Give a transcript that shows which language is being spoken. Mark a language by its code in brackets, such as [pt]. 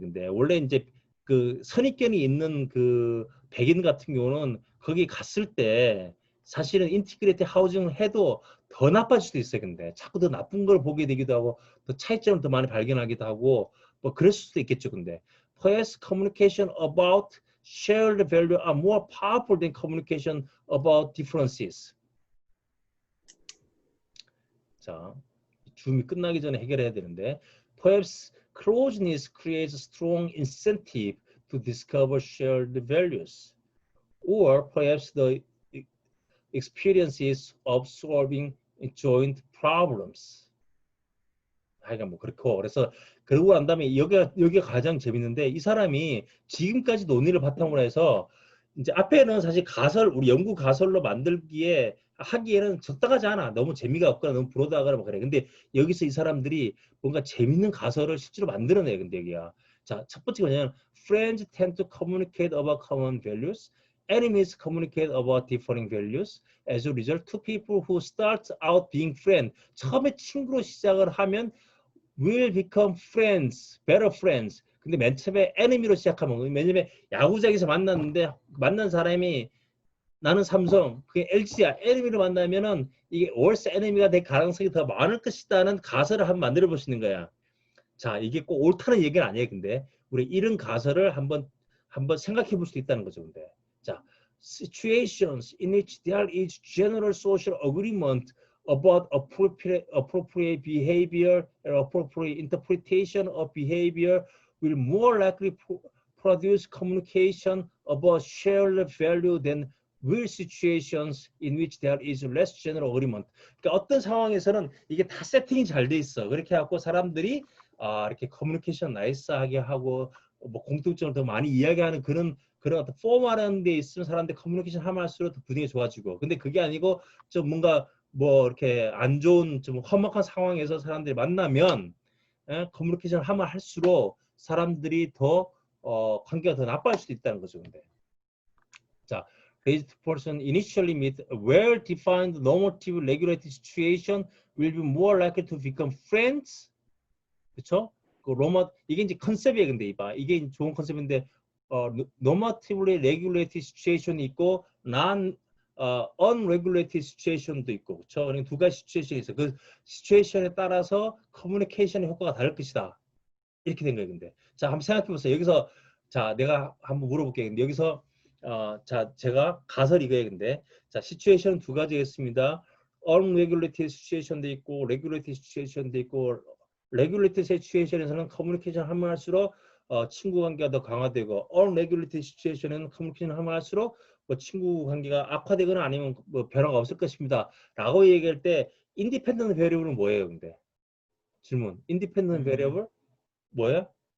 [ko] 근데 원래 이제 그 선입견이 있는 그 백인 같은 경우는 거기 갔을 때 사실은 인티그레이트 하우징을 해도 더 나빠질 수도 있어요. 근데 자꾸 더 나쁜 걸 보게 되기도 하고 더 차이점을 더 많이 발견하기도 하고 뭐 그럴 수도 있겠죠. 근데 [en] perhaps communication about shared value are more powerful than communication about differences. [ko] 자, 줌이 끝나기 전에 해결해야 되는데, [en] perhaps closeness creates a strong incentive to discover shared values, or perhaps the experiences of solving joint problems. [ko] 하여간 뭐 그렇고, 그래서 그러고 난 다음에 여기가 가장 재밌는데, 이 사람이 지금까지 논의를 바탕으로 해서 이제 앞에는 사실 가설, 우리 연구 가설로 만들기에 하기에는 적당하지 않아. 너무 재미가 없거나 너무 불어다거나 뭐 그래. 근데 여기서 이 사람들이 뭔가 재밌는 가설을 실제로 만들어내. 근데 여기야. 자, 첫 번째가 뭐냐면 [en] friends tend to communicate about common values. Enemies communicate about differing values. As a result, two people who start out being friends, [ko] 처음에 친구로 시작을 하면 [en] will become friends, better friends. [ko] 근데 맨 처음에 enemy로 시작하면, 왜냐면 야구장에서 만났는데 만난 사람이 나는 삼성, 그게 LG야. enemy로 만나면은 이게 worse enemy가 될 가능성이 더 많을 것이다는 가설을 한번 만들어 보시는 거야. 자, 이게 꼭 옳다는 얘기는 아니에요. 근데 우리 이런 가설을 한번 생각해 볼 수 있다는 거죠. 근데 자, [en] situations in which there is general social agreement about appropriate behavior and appropriate interpretation of behavior will more likely produce communication about shared value than will situations in which there is less general agreement. [ko] 그러니까 어떤 상황에서는 이게 다 세팅이 잘 돼 있어. 그렇게 하고 사람들이 이렇게 커뮤니케이션 나이스하게 하고 뭐 공통점을 더 많이 이야기하는 그런 어떤 포멀한 데 있으면 사람들 커뮤니케이션 하면 할수록 더 분위기가 좋아지고. 근데 그게 아니고 좀 뭔가 뭐 이렇게 안 좋은 좀 험악한 상황에서 사람들이 만나면 커뮤니케이션을 하면 할수록 사람들이 더 관계가 더 나빠질 수도 있다는 거죠. 근데 자, [en] raised person initially meet a well-defined normative regulated situation will be more likely to become friends. [ko] 그렇죠? 그 이게 이제 컨셉이에요. 근데 이봐, 이게 좋은 컨셉인데 normatively regulated situation이 있고 unregulated situation도 있고, 그렇죠? 그러니까 두 가지 시츄에이션이 있어. 그 시츄에이션에 따라서 커뮤니케이션의 효과가 다를 것이다. 이렇게 된 거예요. 근데 자, 한번 생각해 보세요. 여기서 자, 내가 한번 물어볼게요. 근데 여기서 자, 제가 가설 이거예요. 근데 자, 시츄에이션은 두 가지가 있습니다. unregulated situation도 있고 regulated situation도 있고, regulated situation에서는 커뮤니케이션 하면 할수록 친구 관계가 더 강화되고, unregulated situation에는 커뮤니케이션 하면 할수록 뭐 친구 관계가 악화되거나 아니면 뭐 변화가 없을 것입니다. 라고 얘기할 때 independent variable은 뭐예요? 근데 질문. independent variable 뭐예요?